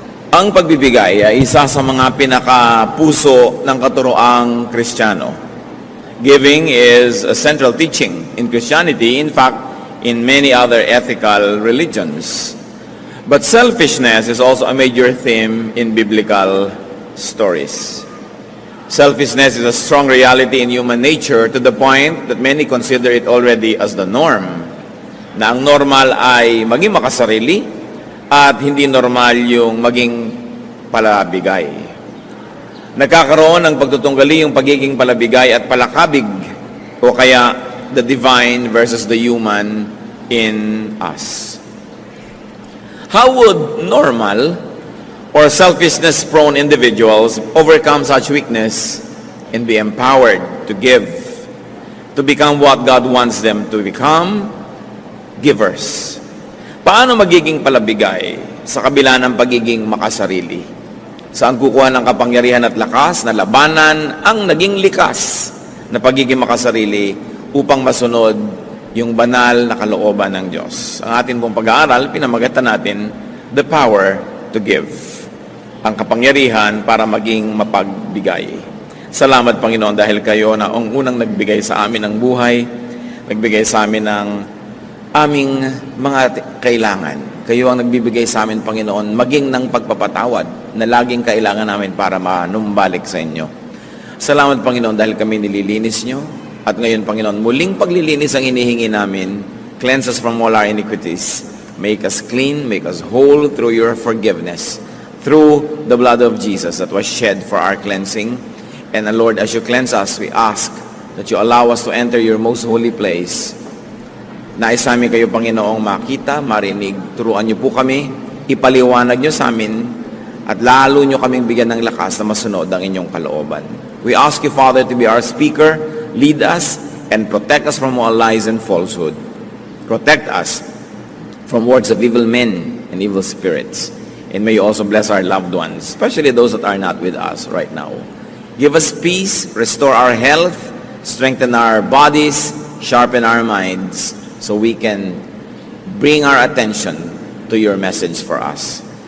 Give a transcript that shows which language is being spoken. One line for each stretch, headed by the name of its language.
Filipino: Ang pagbibigay ay isa sa mga pinakapuso ng katuroang Kristiyano.
English: Giving is a central teaching in Christianity, in fact, in many other ethical religions. But selfishness is also a major theme in biblical stories. Selfishness is a strong reality in human nature to the point that many consider it already as the norm.
Filipino: Na ang normal ay maging makasarili at hindi normal yung maging palabigay. Nagkakaroon ng pagtutunggali yung pagiging palabigay at palakabig o kaya
English: the divine versus the human in us. How would normal or selfishness-prone individuals overcome such weakness and be empowered to give, to become what God wants them to become? Givers.
Filipino: Paano magiging palabigay sa kabila ng pagiging makasarili? Saan kukuha ng kapangyarihan at lakas na labanan ang naging likas na pagiging makasarili upang masunod yung banal na kalooban ng Diyos? Ang atin pong pag-aaral, pinamagatan natin,
English: the power to give.
Filipino: Ang kapangyarihan para maging mapagbigay. Salamat, Panginoon, dahil kayo na ang unang nagbigay sa amin ng buhay, nagbigay sa amin ng aming mga kailangan. Kayo ang nagbibigay sa amin, Panginoon, maging ng pagpapatawad na laging kailangan namin para manumbalik sa inyo. Salamat, Panginoon, dahil kami nililinis nyo. At ngayon, Panginoon, muling paglilinis ang hinihingi namin.
English: Cleanse us from all our iniquities. Make us clean, make us whole through your forgiveness. Through the blood of Jesus that was shed for our cleansing. And Lord, as you cleanse us, we ask that you allow us to enter your most holy place.
Filipino: Nais namin kayo, Panginoong, makita, marinig. Turuan niyo po kami, ipaliwanag niyo sa amin, at lalo niyo kaming bigyan ng lakas na masunod ang inyong kalooban.
English: We ask you, Father, to be our speaker, lead us, and protect us from all lies and falsehood. Protect us from words of evil men and evil spirits. And may you also bless our loved ones, especially those that are not with us right now. Give us peace, restore our health, strengthen our bodies, sharpen our minds, so we can bring our attention to your message for us.